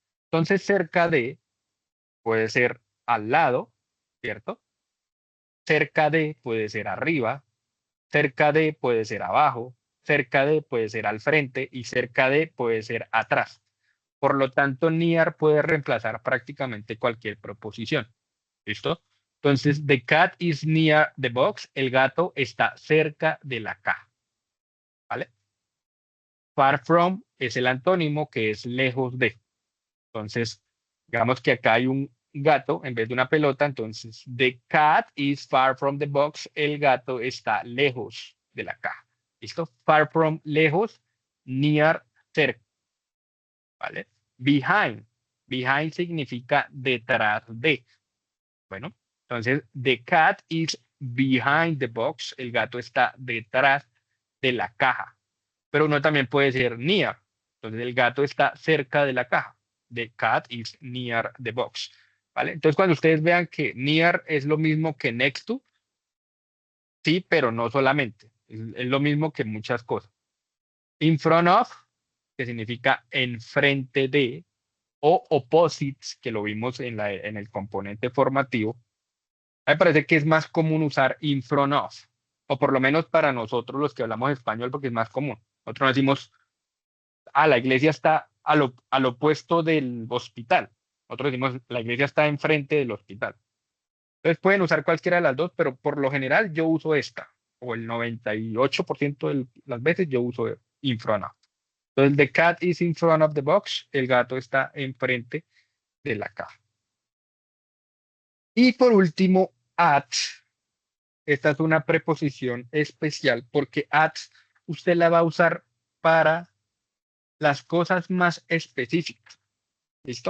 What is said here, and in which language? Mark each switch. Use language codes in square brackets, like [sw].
[es] Entonces, cerca de puede ser al lado, ¿cierto? Cerca de puede ser arriba, cerca de puede ser abajo, cerca de puede ser al frente y cerca de puede ser atrás. Por lo tanto, near puede reemplazar prácticamente cualquier proposición. ¿Listo? [en] Entonces, the cat is near the box. [es] El gato está cerca de la caja. ¿Vale? Far from es el antónimo que es lejos de. Entonces, digamos que acá hay un gato en vez de una pelota. [en] Entonces, the cat is far from the box. [es] El gato está lejos de la caja. ¿Listo? Far from, lejos, near, cerca. ¿Vale? Behind. Behind significa detrás de. [en] Bueno, entonces, the cat is behind the box. [es] El gato está detrás de la caja. Pero uno también puede ser near. Entonces, el gato está cerca de la caja. [en] The cat is near the box. [es] ¿Vale? Entonces, cuando ustedes vean que near es lo mismo que next to, sí, pero no solamente. Es lo mismo que muchas cosas. In front of, que significa enfrente de, o opposites, que lo vimos en el componente formativo. A mí me parece que es más común usar in front of, o por lo menos para nosotros los que hablamos español, porque es más común. Nosotros no decimos, la iglesia está al opuesto del hospital. Nosotros decimos, la iglesia está enfrente del hospital. Entonces pueden usar cualquiera de las dos, pero por lo general yo uso esta, o el 98% de las veces yo uso [en] in front of. Entonces, the cat is in front of the box. [es] El gato está enfrente de la caja. Y por último, at. Esta es una preposición especial porque at usted la va a usar para las cosas más específicas. ¿Listo?